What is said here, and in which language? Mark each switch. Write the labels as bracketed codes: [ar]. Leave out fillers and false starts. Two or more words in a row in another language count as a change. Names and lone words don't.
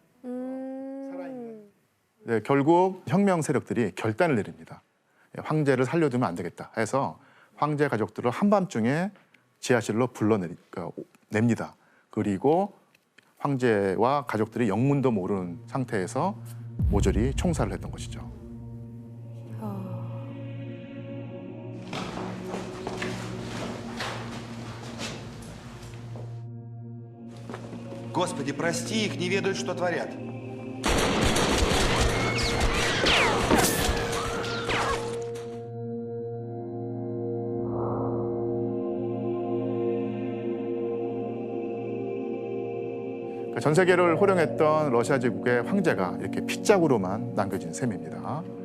[ko] 네, 결국 혁명 세력들이 결단을 내립니다. 황제를 살려두면 안 되겠다 해서 황제 가족들을 한밤중에 지하실로 불러냅니다. 그리고 황제와 가족들이 영문도 모르는 상태에서 모조리 총살을 했던 것이죠. [ru] Господи, прости их, не ведают, что творят. [ko] 전 세계를 호령했던 러시아 제국의 황제가 이렇게 핏자국으로만 남겨진 셈입니다.